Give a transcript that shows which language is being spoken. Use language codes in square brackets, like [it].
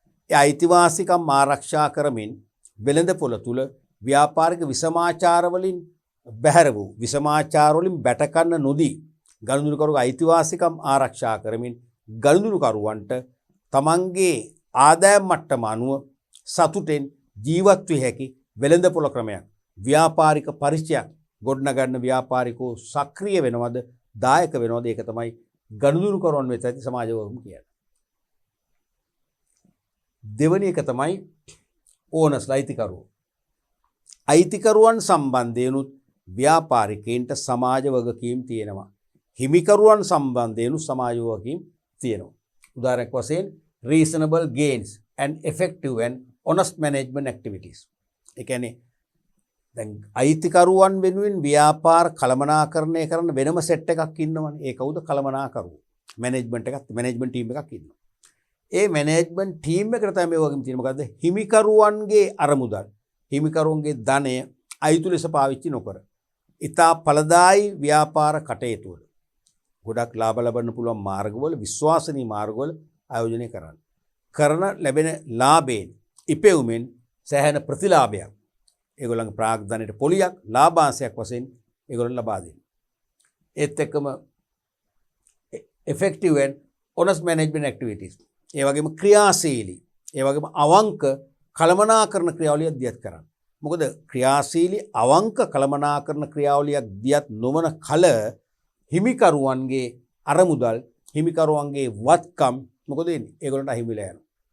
[si] ඒ අයිතිවාසිකම් ආරක්ෂා කරමින් වෙළඳපොළ තුල ව්‍යාපාරික විසමාචාර වලින් බැහැර වූ විසමාචාර වලින් බැටකන්න නොදී ගනුදෙනුකරුගේ අයිතිවාසිකම් ආරක්ෂා කරමින් ගනුදෙනුකරුවන්ට තමන්ගේ ආදායම් මට්ටම අනුව සතුටෙන් ජීවත් විය හැකි වෙළඳපොළ ක්‍රමයක් ව්‍යාපාරික පරිචයක් ගොඩනගන්න ව්‍යාපාරිකෝ සක්‍රිය වෙනවද දායක වෙනවද ඒක තමයි ගනුදෙනුකරුවන් වෙත ඇති සමාජ වගකීම කියන්නේ. දෙවැනි එක තමයි ඕනර්ස්ලා අයිතිකරුවෝ. අයිතිකරුවන් සම්බන්ධයෙන්ුත් ව්‍යාපාරිකයින්ට සමාජ වගකීම් තියෙනවා. හිමිකරුවන් සම්බන්ධයෙන්ුත් සමාජ වගකීම් තියෙනවා. උදාහරණයක් වශයෙන් [en] reasonable gains and effective and honest management activities. [si] ඒ කියන්නේ දැන් අයිතිකරුවන් වෙනුවෙන් ව්‍යාපාර කළමනාකරණය කරන වෙනම සෙට් එකක් ඉන්නවනේ. ඒ කවුද? කළමනාකරුවෝ. මැනේජ්මන්ට් ටීම් එකක් ඉන්නවා. ඒ මැනේජ්මන්ට් ටීම් එකට තමයි මේ වගේම තියෙන්නේ. මොකද්ද? හිමිකරුවන්ගේ අරමුදල්, හිමිකරුවන්ගේ ධනය අයිතු ලෙස පාවිච්චි නොකර ඉතා ඵලදායී ව්‍යාපාර කටයුතු වල ගොඩක් ලාභ ලබන්න පුළුවන් මාර්ගවල විශ්වාසනීය මාර්ගවල ආයෝජනය කරන්න. කරන ලැබෙන ලාභයෙන් ඉපෙවුමෙන් සෑහෙන ප්‍රතිලාභයක් ඒගොල්ලන්ගේ ප්‍රාග්ධනයට පොලියක් ලාභාංශයක් වශයෙන් ඒගොල්ලන් ලබා දෙනවා. ඒත් එක්කම [en] effective and honest management activities. [si] ඒ වගේම ක්‍රියාශීලී, ඒ වගේම අවංක කළමනාකරන ක්‍රියාවලියක් දියත් කරන්න. මොකද ක්‍රියාශීලී අවංක කළමනාකරන ක්‍රියාවලියක් දියත් නොවන කල හිමිකරුවන්ගේ අරමුදල්, හිමිකරුවන්ගේ වත්කම් මොකද වෙන්නේ? ඒගොල්ලන්ට අහිමිලා යනවා.